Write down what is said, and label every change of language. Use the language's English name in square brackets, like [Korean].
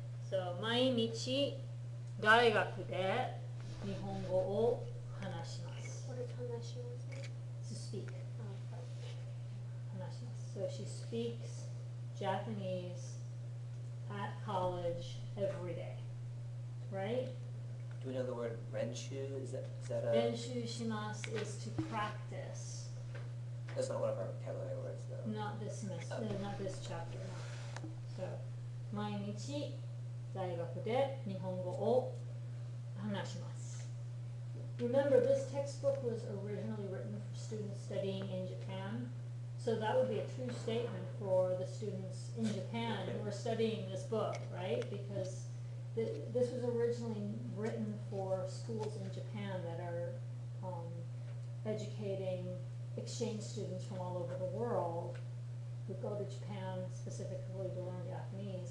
[Japanese] So 毎日大学で日本語を話します。 [English] What is hanashimasu? To speak. Oh, [Japanese] 話します。 [English] So she speaks Japanese at college every day, right? Do we know the word renshu? Is that a? [Japanese] 練習します [English] is to practice. That's not one of our vocabulary words, though. Not this semester, Okay. not this chapter, no. [Japanese] So 毎日大学で日本語を話します。 [English] Remember, this textbook was originally written for students studying in Japan. So that would be a true statement for the students in Japan who are studying this book, right? Because this was originally written for schools in Japan that are educating exchange students from all over the world who go to Japan specifically to learn Japanese.